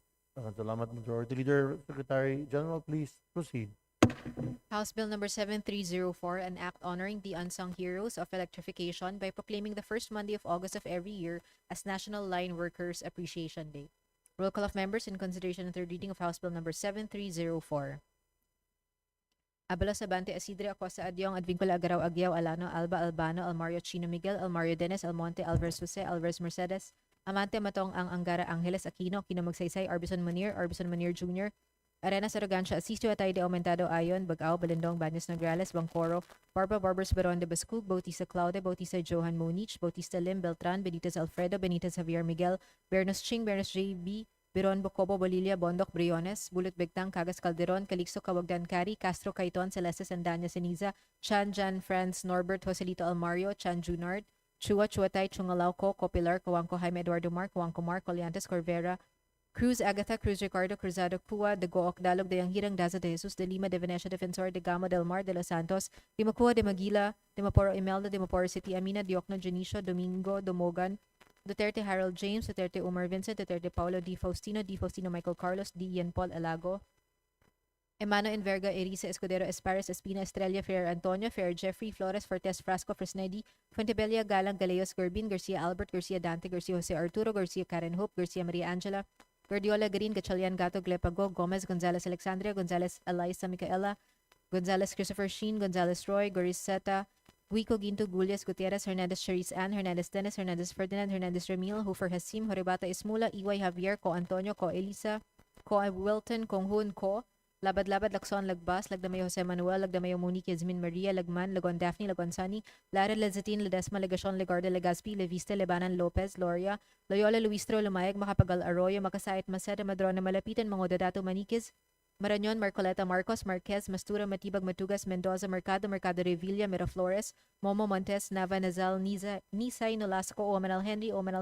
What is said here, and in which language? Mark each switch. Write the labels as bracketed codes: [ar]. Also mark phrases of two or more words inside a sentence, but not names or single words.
[en] Salamat, Majority Leader. Secretary General, please proceed. House Bill number 7304, an act honoring the unsung heroes of electrification by proclaiming the first Monday of August of every year as National Line Workers Appreciation Day. Roll call of members in consideration of third reading of House Bill number 7304. Abalos Abante Asidre Acosta Adyong Advincula Agaraw Agyaw Alano Alba Albano Almario Chino Miguel Almario Dennis Almonte Alvarez Jose Alvarez Mercedes Amante Matong ang Angara Angeles Aquino Kino Magsaysay Arbison Munir Jr. Arenas Arrogancia Asisto Atay de Aumentado Ayon Bagao Balindong Baños Nograles Bangcoro Barbers Baron de Bascug Bautista Claude Bautista Johan Monich Bautista Lim Beltran Benitez Alfredo Benitez Javier Miguel Bernos Ching Bernos JB Biron Bocobo Bolilia Bondoc Briones Bulot Begtang Cagas Calderon Calixto Kawagdan Cari Castro Caiton Celeste Sandanya Ceniza Chan Jan Franz Norbert Joselito Almario Chan Junard Chua Chuatay Chungalauco Copilar Kawangko Jaime Eduardo Mar Kawangko Mar Coliantes Corvera Cruz Agatha Cruz Ricardo Cruzado Cua de Gook Dalog de Yanghirang Daza de Jesus de Lima de Venecia Defensor de Gamo del Mar de Los Santos de Macua de Maguila de Maporo Imelda de Maporo City Amina Diokno Junicio Domingo Domogan Duterte Harold James Duterte Umar Vincent Duterte Paulo Di Faustino Michael Carlos D. Ian Paul Alago Emano Enverga Erisa Escudero Espares Espina Estrella Ferrer Antonio Ferrer Jeffrey Flores Fortes Frasco Fresnedi Fuentebella Galang Galeos Gurbin Garcia Albert Garcia Dante Garcia Jose Arturo Garcia Karen Hope Garcia Maria Angela Guardiola Garin Gachalian Gato Glepago Gomez Gonzalez Alexandria Gonzalez Eliza Micaela Gonzalez Christopher Sheen Gonzalez Roy Goriseta Guico Ginto Gulias Gutierrez Hernandez Cherise Ann Hernandez Dennis Hernandez Ferdinand Hernandez Remil Hoofer Hasim Horibata Ismula Iway Javier Ko Antonio Ko Elisa Ko Wilton Konghun Ko Labad-Labad Lacson Lagbas Lagdamay Jose Manuel Lagdamay Monique Yasmin Maria Lagman Lagon Daphne Lagon Sani Lara Lezatin Ledesma Legacion Legarda Legazpi Leviste Lebanan Lopez Loria Loyola Luistro Lumayag Makapagal Arroyo Makasait Maceda Madrona Malapitan Mangodato Maniquez Marañon Marcoleta Marcos Marquez Mastura Matibag Matugas Mendoza Mercado Revilla Miraflores Momo Montes Nava Nazal Nisay Nolasco Omanal Henry Omanal